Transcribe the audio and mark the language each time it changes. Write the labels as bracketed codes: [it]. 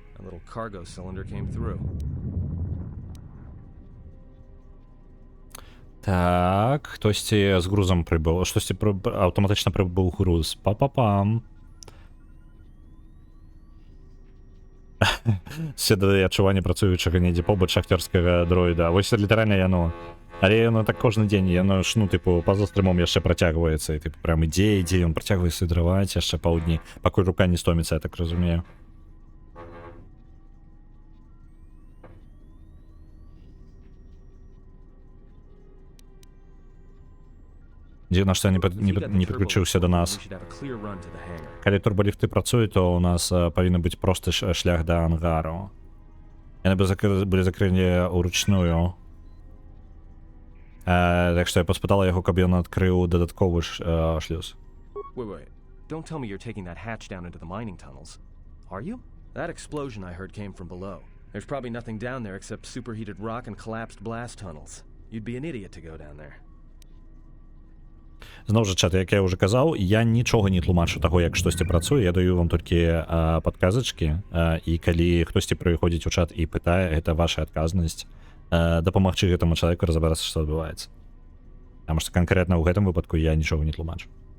[en] A little cargo cylinder came through. [be] Так, хтосьці з грузом прибув. Штосьці аўтаматычна прибув груз. Па-па-пам. Все дадае адчуванне працуючага недзе побач шахцёрскага дроіда. Вось літаральна яно. Але яно так кожны дзень, яно ж, ну, типу, па-за стрымом яшчэ працягваецца. І, типу, прям ідзе, ён працягвае сыдраваць яшчэ паўдні, пакуль рука не стоміцца, я так разумею. Дзіўна, што не падключыўся да нас. Калі турболіфты працуюць, то у нас павінен быць просты шлях да ангару. Яны былі закрыты ўручную. Так што я паспытала яго, каб ён адкрыў дадатковы шлюз. [en] Wait. Don't tell me you're taking that hatch down into the mining tunnels. Are you? That explosion I heard came from below. There's probably nothing down there except superheated rock and collapsed blast tunnels. You'd be an idiot to go down there. [be] Зноў жа, чат, як я ўжо казаў, я нічога не тлумачу таго, як штосьці працуе, я даю вам толькі падказачкі, і калі хтосьці прыходзіць у чат і пытае, гэта ваша адказнасць, дапамагчы гэтаму чалавеку разабрацца, што адбываецца. Таму што канкрэтна ў гэтым выпадку я нічога не тлумачу.